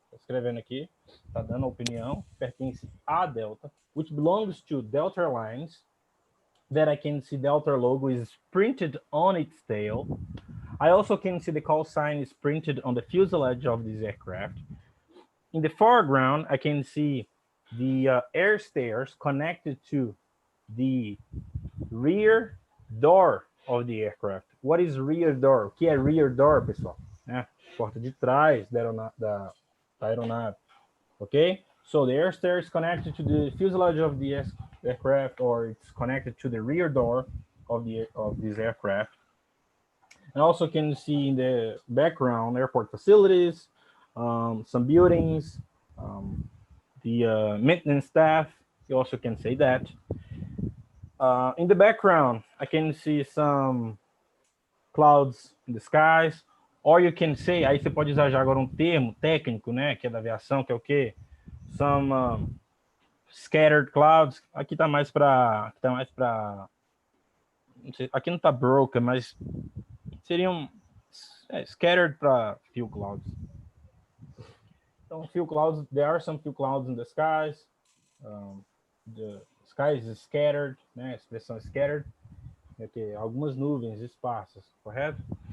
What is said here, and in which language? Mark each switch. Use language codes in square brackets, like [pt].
[pt] escrevendo aqui, tá dando a opinião, pertence a Delta, [en] which belongs to Delta Airlines, that I can see Delta logo is printed on its tail. I also can see the call sign is printed on the fuselage of this aircraft. In the foreground, I can see the air stairs connected to the rear door of the aircraft. What is rear door? [pt] O que é [en] rear door, [pt] pessoal? Porta de trás da aeronave. Okay? [en] So the air stair is connected to the fuselage of the aircraft, or it's connected to the rear door of this aircraft. And also can see in the background airport facilities, some buildings, the maintenance staff. You also can say that. In the background, I can see some clouds in the skies. Or you can say, [pt] aí você pode usar já agora um termo técnico, né, que é da aviação, que é o quê? [en] Some scattered clouds. [pt] Aqui tá mais para, não sei, aqui não tá broken, mas seriam scattered para few clouds. [en] Então, few clouds, there are some few clouds in the skies. The skies is scattered, né? [pt] A expressão scattered. Okay, algumas nuvens esparsas, correto?